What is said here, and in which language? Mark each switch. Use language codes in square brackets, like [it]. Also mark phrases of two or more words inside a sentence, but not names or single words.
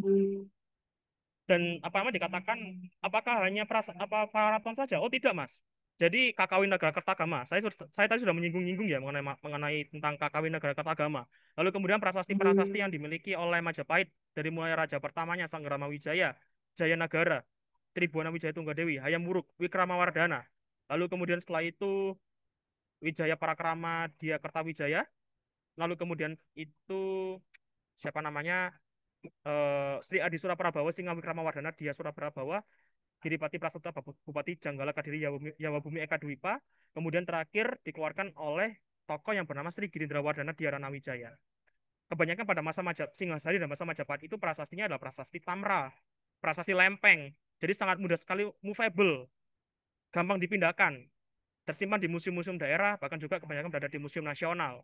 [id] Dan apa namanya dikatakan apakah hanya apa Karaton saja? Oh tidak mas. Jadi Kakawin Negara Kertagama, saya tadi sudah menyinggung-nyinggung ya mengenai tentang Kakawin Negara Kertagama. Lalu kemudian prasasti-prasasti yang dimiliki oleh Majapahit dari mulai raja pertamanya Sanggrama Wijaya, Jayanagara, Tribuana Wijaya Tunggadewi, Hayam Wuruk, Wikramawardhana. Lalu kemudian setelah itu Wijaya Parakrama Dia Kertawijaya. Lalu kemudian itu siapa namanya? Sri Adi Suraprabawa Singa Wikramawardhana Dia Suraprabawa, Giripati Prasetya Bupati Janggala Kadiri Yawabumi Eka Dwipa. Kemudian terakhir dikeluarkan oleh tokoh yang bernama Sri Girindrawardhana Diyarana Wijaya. Kebanyakan pada masa Singhasari dan masa Majapahit itu prasastinya adalah prasasti tamra, prasasti lempeng. Jadi sangat mudah sekali movable, gampang dipindahkan, tersimpan di museum-museum daerah, bahkan juga kebanyakan berada di museum nasional.